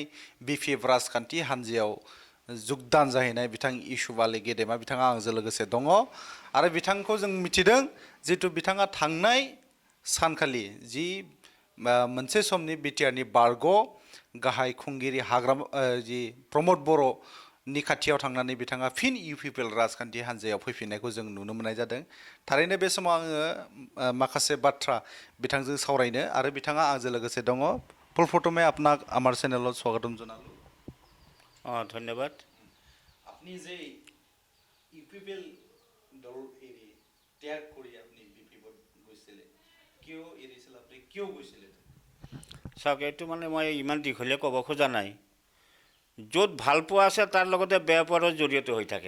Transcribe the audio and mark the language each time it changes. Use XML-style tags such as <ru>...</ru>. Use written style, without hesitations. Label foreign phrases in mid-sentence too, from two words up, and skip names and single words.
<brx>बिपिएफ राजखान्थि हान्जायाव जुगदान जाहैनाय बिथां इउसुफ आली गेदेमा बिथाङा आंजों लोगोसे दङ आरो बिथांखौ जों मिथिदों जितु बिथाङा थांनाय सानखालि जि मोनसे समनि बिटिआरनि बारग' गाहाय खुंगिरि हाग्रामा जि प्रमद बर'नि खाथियाव थांनानै बिथाङा फिन इउपिपिएल राजखान्थि हान्जायाव फैफिननायखौ जों नुनो मोननाय जादों। थारैनो बे समाव आङो माखासे बाथ्रा बिथांजों सावरायनो आरो बिथाङा आंजों लोगोसे दङ।</brx> <as>प्रथमे আপনাক আমার চ্যানেলত স্বাগতম জানালো। ধন্যবাদ। আপনি যে ইউপিপিএল দল এৰি ত্যাগ কৰি আপনি বিপিএফত গৈছিলে, কিয় এৰিছিল, আপনি কিয় গৈছিলে? চাওক, এইটো মানে মই ইমান দীঘলীয়া ক'ব খোজা নাই। য'ত ভাল পোৱা আছে তাৰ লগতে বেয়া পোৱাৰো জড়িত হৈ থাকে।</as>